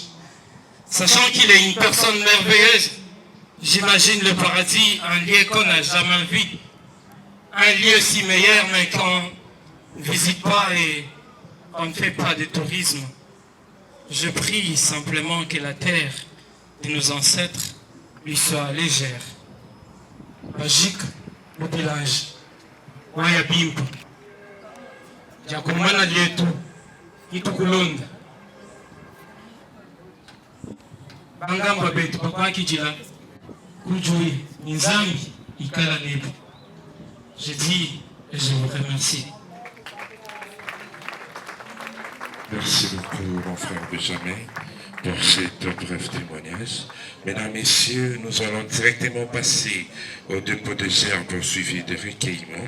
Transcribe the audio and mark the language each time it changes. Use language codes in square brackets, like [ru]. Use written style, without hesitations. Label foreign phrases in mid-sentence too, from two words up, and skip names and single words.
[fr] Sachant qu'il est une personne merveilleuse, j'imagine le paradis, un lieu qu'on n'a jamais vu, un lieu si meilleur mais qu'on ne visite pas et on ne fait pas de tourisme. Je prie simplement que la terre de nos ancêtres lui soit légère. Magique, le village, Wayabimp. [lua] Jakumana yetu itukulonda. Bangamba betu papa kijila kujui nzambi ikala nebu. [fr] Je dis et je vous remercie. Merci beaucoup, mon frère Benjamin, pour cet bref témoignage. Mesdames, Messieurs, nous allons directement passer au dépôt de gerbes suivi de recueillement.